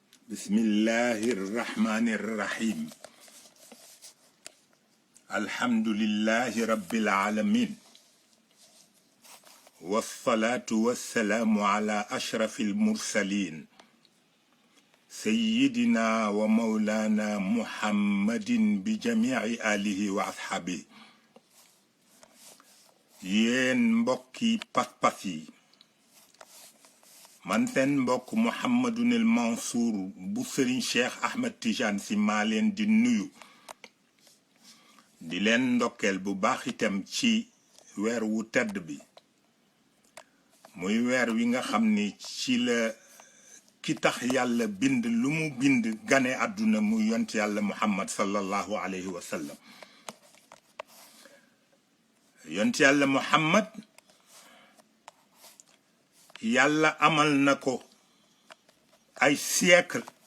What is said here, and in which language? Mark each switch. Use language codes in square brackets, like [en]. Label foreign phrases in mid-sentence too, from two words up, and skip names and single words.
[ar] بسم الله الرحمن الرحيم الحمد لله رب العالمين والصلاة والسلام على أشرف المرسلين سيدنا ومولانا محمد بجميع آله وأصحابه ين مبكي باسباسي [wo] man seen mbokk Mouhamadunil Mansour bu Serigne Cheikh Ahmed Tidiane Sy maa leen di nuyu di leen ndokkeel bu baax itam ci weer wu tedd bi muy weer wi nga xam ni ci la ki tax yàlla bind lu mu bind gane àdduna mu yont yàlla Muhammad [ar] صلى الله عليه وسلم [wo] yont yàlla Muhammad yàlla amal na ko ay siècle